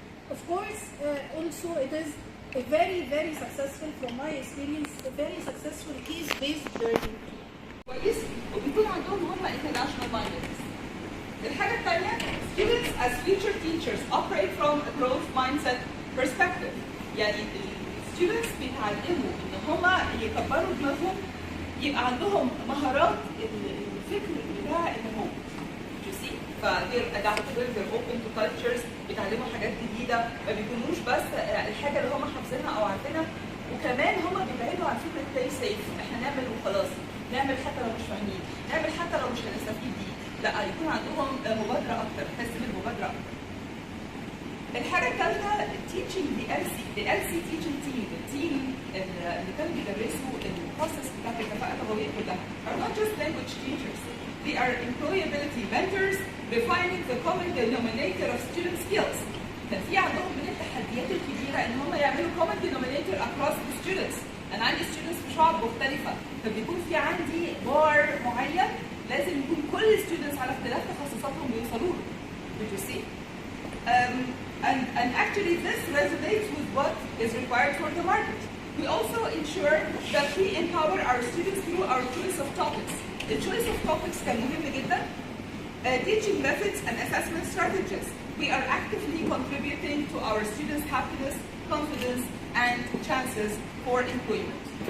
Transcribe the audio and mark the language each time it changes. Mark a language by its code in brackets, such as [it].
[en] Of course, also it is a very successful, from my experience, a very successful case-based learning. [ar] كويس وبيكون عندهم هم [en] international mindedness. [ar] الحاجة الثانية [en] students as future teachers operate from a growth mindset perspective. [ar] يعني students بيتعلموا ان هم يكبروا دماغهم، يبقى عندهم مهارات الفكر بتاع النمو. [en] You see؟ they're adaptable, they're open to cultures، [ar] بيتعلموا حاجات جديدة، ما بيكونوش بس الحاجة اللي هم حافظينها أو عارفينها، وكمان هم بيبعدوا عن فكرة [en] play safe، [ar] احنا نعمل وخلاص، نعمل حتى لو مش فاهمين، نعمل حتى لو مش هنستفيد بيه، لا يكون عندهم مبادرة أكتر، حس بالمبادرة أكتر. الحاجة الثالثة [en] teaching the LC teaching team، [ar] التيم اللي كانوا بيدرسوا البروسيس بتاعت الكفاءة اللغوية كلها [en] are not just language teachers. They are employability mentors, refining the common denominator of student skills. [ar] كان في عندهم من التحديات الكبيرة إن هم يعملوا [en] common denominator across the students. [ar] أنا عندي students في شعب مختلفة، فبيكون في عندي بار معين لازم يكون كل students على اختلاف تخصصاتهم بيوصلوا له. [en] Did you see? And actually this resonates with what is required for the market. We also ensure that we empower our students through our choice of topics. The choice of topics [ar] كان مهم جدا. [en] Teaching methods and assessment strategies. We are actively contributing to our students' happiness, confidence, and chances for employment.